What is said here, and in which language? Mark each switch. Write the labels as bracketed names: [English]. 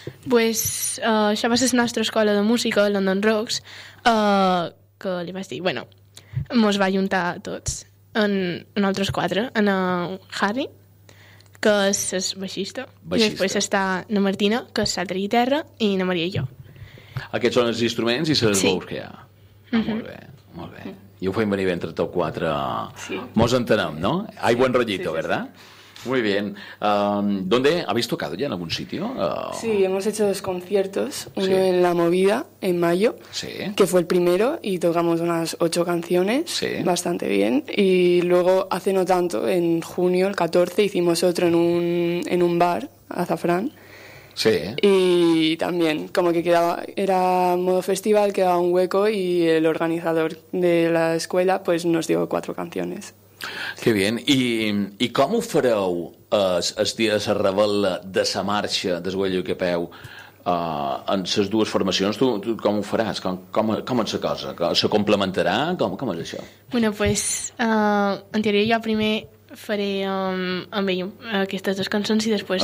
[Catalan] Pues, això va ser la nostra escola de música, London Rocks, que li vaig dir, bueno, mos va ajuntar a tots, en altres quatre, en Harry, que és el baixista, i després està na Martina, que és l'altra guitarra, i na Maria i jo. Aquests són els instruments i se'ls veus que hi ha. Mm-hmm. Molt bé. I ho feim venir bé entre tot quatre. Sí. Mos entenem, no? [Spanish] Hay buen rollito, ¿verdad? Sí. Muy bien. ¿Dónde habéis tocado ya, en algún sitio? Sí, hemos hecho dos conciertos, uno en La Movida, en mayo, sí, que fue el primero, y tocamos unas 8 canciones, sí, bastante bien. Y luego, hace no tanto, en junio, el 14, hicimos otro en un bar, Azafrán. Sí. Y también, como que quedaba, era modo festival, quedaba un hueco, y el organizador de la escuela pues nos dio 4 canciones. Que bien. [Catalan] I com ho fareu el dia de la revela de la marxa del Güell i Capeu en les dues formacions? Tu com ho faràs? Com és la cosa? Se complementarà? Com és això? Bueno, pues, en teoria jo primer faré amb ell aquestes dues cançons i després